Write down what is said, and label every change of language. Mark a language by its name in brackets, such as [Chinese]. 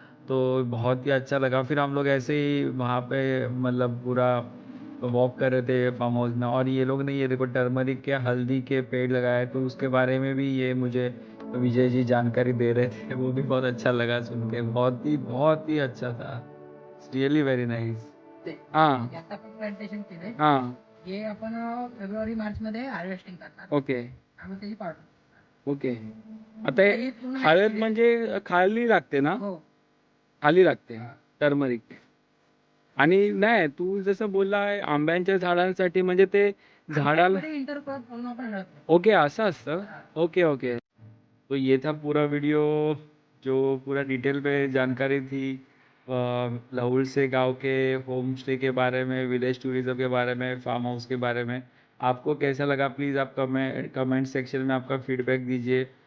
[Hindi] तो बहुत ही अच्छा लगा। फिर हम लोग ऐसे ही वहाँ पे मतलब पूरा वॉक कर रहे थे फार्म हाउस में, और ये लोग ने ये देखो टर्मरिक के हल्दी के पेड़ लगाए, तो उसके बारे में भी ये मुझे विजय जी जानकारी दे रहे थे। वो भी बहुत अच्छा लगा सुन के, बहुत ही अच्छा था। [English] Really very nice. हाँ [Marathi] आता आपण प्लांटेशन केले, हाँ हे आपण फेब्रुवारी मार्च मध्ये हार्वेस्टिंग करणार ओके आणि त्याची पावडर. ओके। आता हे हळद म्हणजे खाली लागते ना? हो खाली लागते टर्मरिक. आणि नाही तू जसं बोलला आंब्यांच्या झाडांसाठी, म्हणजे ते झाडाला इंटरक्रॉप म्हणून आपण हळद ओके ऐसा असतं। Okay okay. [Hindi] तो ये था पूरा वीडियो जो पूरा डिटेल पे जानकारी थी लाहौल से गांव के होम स्टे के बारे में, विलेज टूरिज्म के बारे में, फार्म हाउस के बारे में। आपको कैसा लगा प्लीज़ आप कमेंट सेक्शन में आपका फीडबैक दीजिए।